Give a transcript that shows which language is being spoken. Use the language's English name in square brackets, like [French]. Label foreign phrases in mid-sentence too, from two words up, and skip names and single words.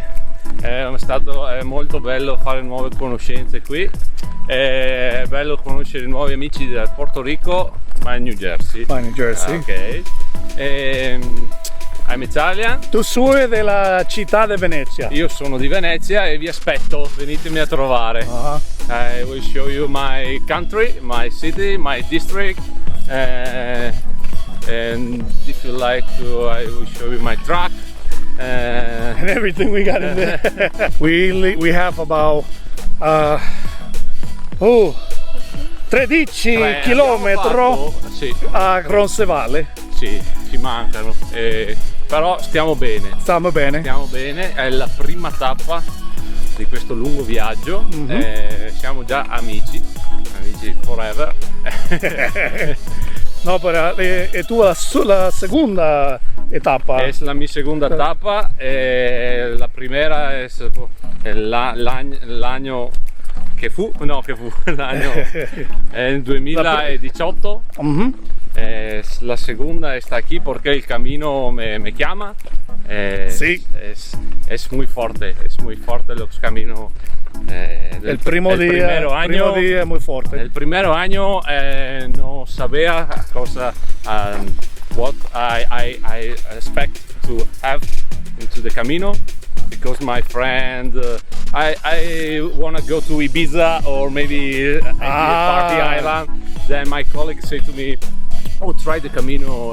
[Italian] È stato molto bello fare nuove conoscenze qui. È bello conoscere nuovi amici del Porto Rico, ma in New Jersey. Ma in New Jersey. [English] Ok. I'm Italian. [Italian] Tu sei della città di Venezia. Io sono di Venezia e vi aspetto, venitemi a trovare. [English] I will show you my country, my city, my district. And if you like to, I will show you my truck. And everything we got in there. we have about 13 [Italian] chilometri a [English] Roncesvalles. [Italian] Sì, ci mancano, però stiamo bene. Stiamo bene. Stiamo bene, è la prima tappa di questo lungo viaggio. Siamo già amici forever. No, però è tua la seconda etapa. Es la mia seconda tappa, [Spanish] la primera es [Italian] l'anno che fu, l'anno el 2018. [Spanish] La segunda está aquí porque el camino me llama. Sí. Es muy fuerte los caminos. El primer año es muy fuerte. El primer año no sabía cosa, [English] what I expect to have into the Camino, because my friend, I want to go to Ibiza or maybe a party island. Then my colleague said to me, oh, try the Camino.